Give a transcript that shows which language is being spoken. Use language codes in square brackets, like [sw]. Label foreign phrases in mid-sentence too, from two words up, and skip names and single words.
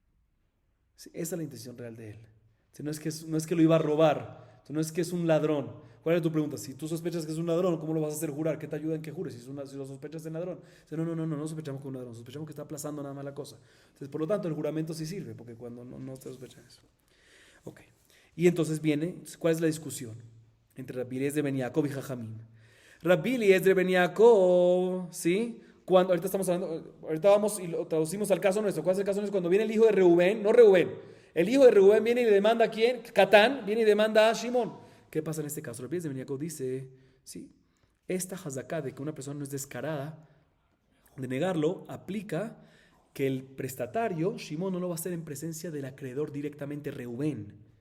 [es] Sí, esa es la intención real de él. No es que lo iba a robar, no es que es un ladrón. ¿Cuál es tu pregunta? Si tú sospechas que es un ladrón, ¿cómo lo vas a hacer jurar? ¿Qué te ayuda en que jures? Si lo sospechas de ladrón. Dice, no sospechamos que es un ladrón, sospechamos que está aplazando nada más la cosa. Entonces, por lo tanto, el juramento sí sirve, porque cuando no te sospechan eso. Ok. Y entonces viene, ¿cuál es la discusión? Entre Rabbi Eliezer ben Yaakov y Jajamín. Rabbi Eliezer ben Yaakov, ¿sí? Cuando, ahorita estamos hablando, ahorita vamos y lo traducimos al caso nuestro. ¿Cuál es el caso nuestro? Cuando viene el hijo de Reubén, no Reubén, el hijo de Reubén viene y le demanda a quién, Catán, viene y demanda a Shimón. ¿Qué pasa en este caso? Rabbi Eliezer ben Yaakov dice, sí, esta hazaká de que una persona no es descarada, de negarlo, aplica que el prestatario, Shimón, no lo va a hacer en presencia del acreedor directamente Reubén.